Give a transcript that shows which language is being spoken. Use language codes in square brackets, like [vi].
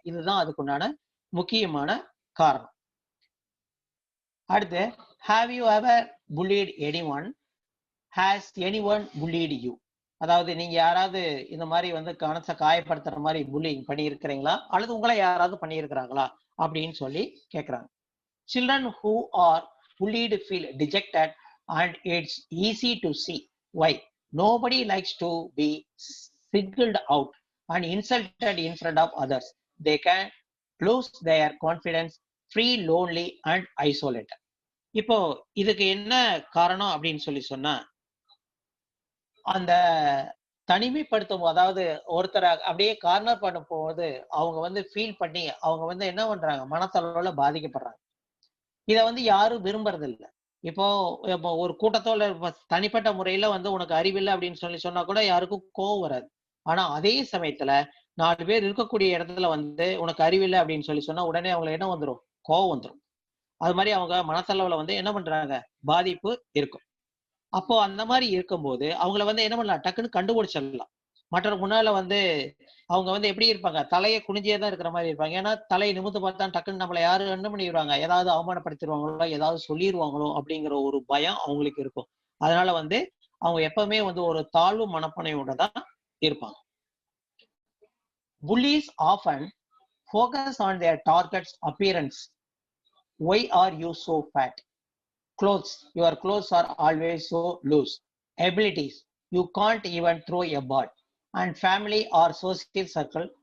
[ta] இதுதான் அதுக்குண்டான முக்கியமான காரணம். அடுத்து, [en] Have you ever bullied anyone? Has anyone bullied you? [ta] அதாவது நீங்க யாராவது இந்த மாதிரி வந்து மனசை காயப்படுத்துற மாதிரி புல்லிங் பண்ணியிருக்கிறீங்களா? அல்லது உங்களை யாராவது பண்ணியிருக்கிறாங்களா? அப்படின்னு சொல்லி கேட்குறாங்க. [en] Children who are bullied feel dejected and it's easy to see why. Nobody likes to be singled out and insulted in front of others. They can lose their confidence, feel lonely and isolated. [ta] இப்போ இதுக்கு என்ன காரணம் அப்படின்னு சொல்லி சொன்னா, அந்த தனிமைப்படுத்தும், அதாவது ஒருத்தரை அப்படியே கார்னர் பண்ண போது அவங்க வந்து ஃபீல் பண்ணி அவங்க வந்து என்ன பண்றாங்க, மனத்தளவுல பாதிக்கப்படுறாங்க. இத வந்து யாரும் விரும்புறது இல்ல. இப்போ இப்போ ஒரு கூட்டத்தோட தனிப்பட்ட முறையில வந்து உனக்கு அறிவில்ல அப்படின்னு சொல்லி சொன்னா கூட யாருக்கும் கோவம் வராது. ஆனா அதே சமயத்துல 4 பேர் இருக்கக்கூடிய இடத்துல வந்து உனக்கு அறிவில்ல அப்படின்னு சொல்லி சொன்னா உடனே அவங்களுக்கு என்ன வந்துரும்? கோவம் வந்துரும். அது மாதிரி அவங்க மனத்தளவுல வந்து என்ன பண்றாங்க? பாதிப்பு இருக்கும். அப்போ அந்த மாதிரி இருக்கும்போது அவங்கள வந்து என்ன பண்ணலாம்? டக்குன்னு கண்டுபிடிச்சிடலாம். மற்றவங்க முன்னால வந்து அவங்க வந்து எப்படி இருப்பாங்க? தலைய குனிஞ்சே தான் இருக்கிற மாரி இருப்பாங்க. ஏன்னா, தலைய நிமிர்ந்து பார்த்தா டக்குன்னு நம்மள யாரும் என்ன பண்ணிருவாங்க? ஏதாவது அவமானப்படுத்திருவாங்களோ, ஏதாவது சொல்லிருவாங்களோ அப்படிங்கிற ஒரு பயம் அவங்களுக்கு இருக்கும். அதனால வந்து அவங்க எப்பவுமே வந்து ஒரு தாழ்வு மனப்பான்மையோட தான் இருப்பாங்க. [en] Bullies often focus on their target's appearance. Why are you so fat? Clothes. Your clothes are always so loose. Abilities. You can't even throw a ball. And family or social circle.